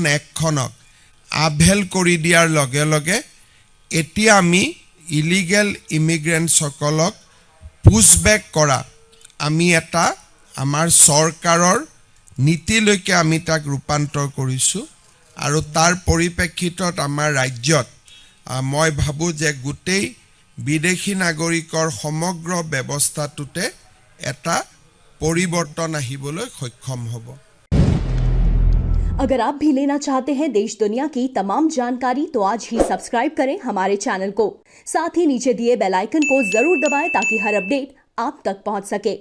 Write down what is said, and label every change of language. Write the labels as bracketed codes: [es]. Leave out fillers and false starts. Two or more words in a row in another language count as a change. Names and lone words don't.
[as] এক্টখনক আভেল কৰি দিয়াৰ লগে লগে এতিয়া আমি [en] illegal immigrants [as] পুছবেক কৰা আমি এটা আমাৰ চৰকাৰৰ নীতিলৈকে আমি তাক ৰূপান্তৰ কৰিছোঁ আৰু তাৰ পৰিপ্ৰেক্ষিতত আমাৰ ৰাজ্যত মই ভাবোঁ যে গোটেই বিদেশী নাগৰিকৰ সমগ্ৰ ব্যৱস্থাটোতে এটা परिवर्तन আহিবলৈ সক্ষম হ'ব। [hi] अगर आप भी लेना चाहते हैं देश दुनिया की तमाम जानकारी तो आज ही सब्सक्राइब करें हमारे चैनल को। साथ ही नीचे दिए [en] bell icon [hi] को जरूर दबाएं ताकि हर अपडेट आप तक पहुंच सके।